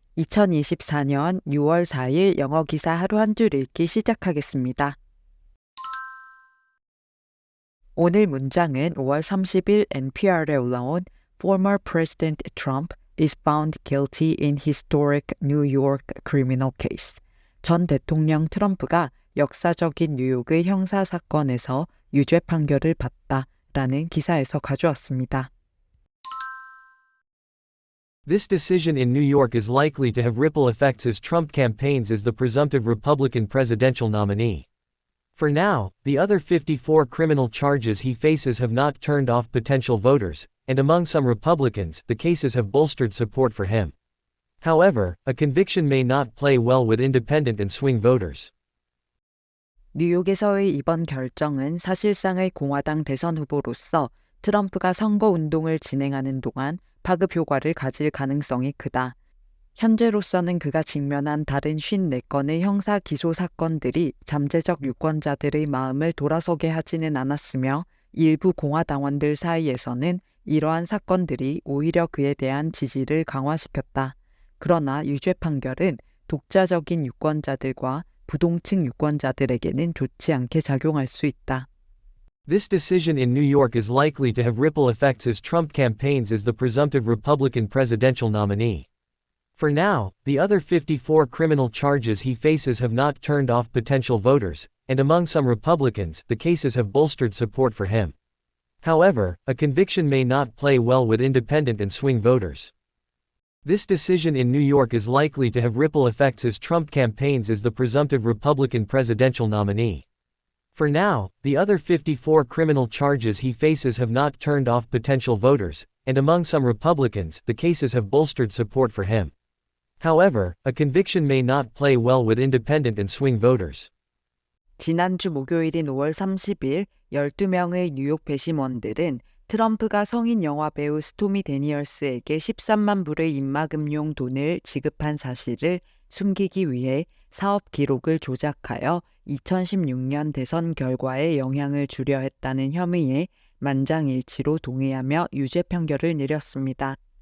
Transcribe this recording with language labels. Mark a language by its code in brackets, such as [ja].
[ko] 2024년 6월 4일 영어 기사 하루 한 줄 읽기 시작하겠습니다. 오늘 문장은 5월 30일 NPR에 올라온 [en] Former President Trump is found guilty in historic New York criminal case. [ko] 전 대통령 트럼프가 역사적인 뉴욕의 형사 사건에서 유죄 판결을 받다라는 기사에서 가져왔습니다. [en] This decision in New York is likely to have ripple effects as Trump campaigns as the presumptive Republican presidential nominee. For now, the other 54 criminal charges he faces have not turned off potential voters, and among some Republicans, the cases have bolstered support for him. However, a conviction may not play well with independent and swing voters. [ko] 뉴욕에서의 이번 결정은 사실상의 공화당 대선 후보로서 트럼프가 선거운동을 진행하는 동안 파급 효과를 가질 가능성이 크다. 현재로서는 그가 직면한 다른 54건의 형사 기소 사건들이 잠재적 유권자들의 마음을 돌아서게 하지는 않았으며 일부 공화당원들 사이에서는 이러한 사건들이 오히려 그에 대한 지지를 강화시켰다. 그러나 유죄 판결은 독자적인 유권자들과 부동층 유권자들에게는 좋지 않게 작용할 수 있다. [en] This decision in New York is likely to have ripple effects as Trump campaigns as the presumptive Republican presidential nominee. For now, the other 54 criminal charges he faces have not turned off potential voters, and among some Republicans, the cases have bolstered support for him. However, a conviction may not play well with independent and swing voters. This decision in New York is likely to have ripple effects as Trump campaigns as the presumptive Republican presidential nominee. For now, the other 54 criminal charges he faces have not turned off potential voters, and among some Republicans, the cases have bolstered support for him. However, a conviction may not play well with independent and swing voters. [ko] 지난주 목요일인 5월 30일 12명의 뉴욕 배심원들은 트럼프가 성인 영화 배우 스토미 데니얼스에게 13만 불의 입막음용 돈을 지급한 사실을 숨기기 위해 사업 기록을 조작하여 2016년 대선 결과에 영향을 주려 했다는 혐의에 만장일치로 동의하며 유죄 판결을 내렸습니다.